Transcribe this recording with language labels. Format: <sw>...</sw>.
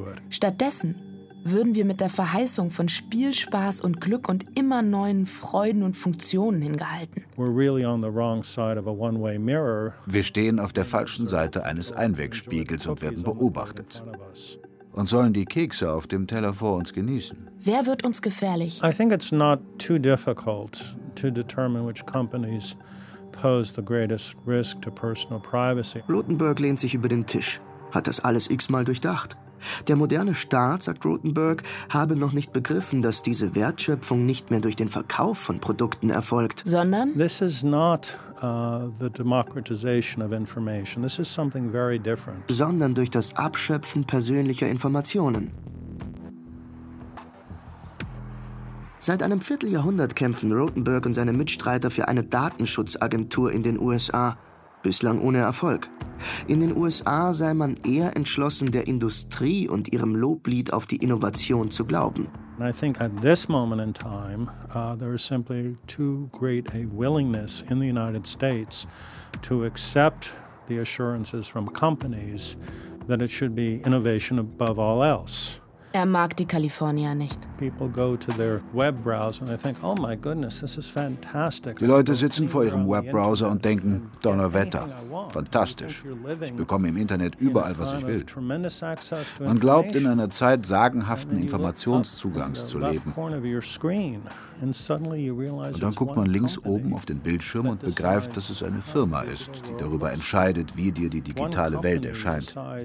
<de>Stattdessen würden wir mit der Verheißung von Spielspaß und Glück und immer neuen Freuden und Funktionen hingehalten. Wir stehen auf der falschen Seite eines Einwegspiegels und werden beobachtet. und sollen die Kekse auf dem Teller vor uns genießen. Wer wird uns gefährlich?</de> <en>I think it's not too difficult to determine which companies pose the greatest risk to personal privacy.</en> <de>Rotenberg lehnt sich über den Tisch, hat das alles x-mal durchdacht. Der moderne Staat, sagt Rotenberg, habe noch nicht begriffen, dass diese Wertschöpfung nicht mehr durch den Verkauf von Produkten erfolgt, sondern</de> <en>this is not the democratization of information. This is something very different.</en> <de>Sondern durch das Abschöpfen persönlicher Informationen. Seit einem Vierteljahrhundert kämpfen Rotenberg und seine Mitstreiter für eine Datenschutzagentur in den USA. Bislang ohne Erfolg. In den USA sei man eher entschlossen, der Industrie und ihrem Loblied auf die Innovation zu glauben.</de> <en>I think at this moment in time, there is simply too great a willingness in the United States to accept the assurances from companies that it should be innovation above all else.</en> <de>Er mag die Kalifornier nicht.</de> <en>People go to their web browser and they think, oh my goodness, this is fantastic.</en> <de>Die Leute sitzen vor ihrem Webbrowser und denken, Donnerwetter, fantastisch. Ich bekomme im Internet überall, was ich will. Man glaubt, in einer Zeit sagenhaften Informationszugangs zu leben. Und dann guckt man links oben auf den Bildschirm und begreift, dass es eine Firma ist, die darüber entscheidet, wie dir die digitale Welt erscheint.</de>